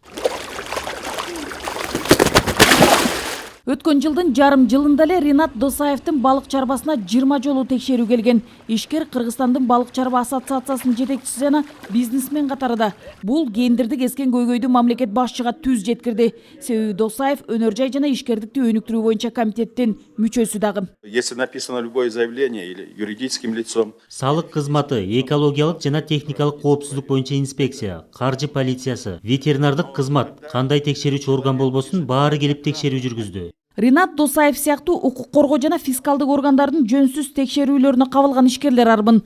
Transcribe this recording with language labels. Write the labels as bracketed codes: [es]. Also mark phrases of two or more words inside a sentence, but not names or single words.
[ky] Өткөн жылдын жарым жылында эле Ринат Досаевдин балык чарбасына 20 жолу текшерүү келген. Ишкер Кыргызстандын балык чарба ассоциациясынын жетекчиси жана бизнесмен катарында. Бул гендерди кескен көйгөйдү мамлекет башчыга түз жеткирди. Себеби Досаев өнөр жай жана ишкердикти өнүктүрүү боюнча комитеттин мүчөсү дагы. [ru] Если написано любое заявление или юридическим лицом. [ky] Салык кызматы, экологиялык жана техникалык коопсуздук боюнча инспекция, каржы полициясы, ветеринардык кызмат, кандай текшерүүчү орган болбосун баары келип текшерүү жүргүздү. Ринат Досаев сыяктуу укук коргоо жана фискалдык органдардын жөнсүз текшерүүлөрүнө кабылган ишкерлер арбын.